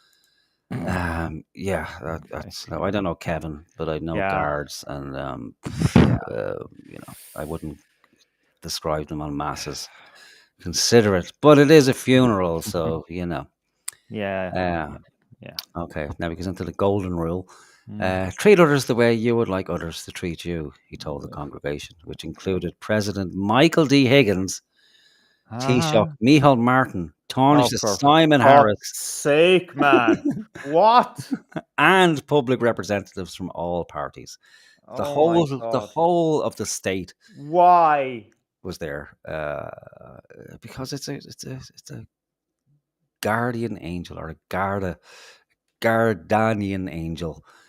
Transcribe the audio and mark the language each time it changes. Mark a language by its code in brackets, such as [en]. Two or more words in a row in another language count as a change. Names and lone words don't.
[en] That's I don't know Kevin, but I know guards, and I wouldn't describe them en masse as considerate, but it is a funeral, so Okay, now he goes into the golden rule. Treat others the way you would like others to treat you, he told the congregation, which included President Michael D. Higgins, Taoiseach Micheál Martin, Taoiseach Simon Harris, sake, man. What? And public representatives from all parties. The whole of the state. Why was there? Because it's a guardian angel, or a Guardian angel.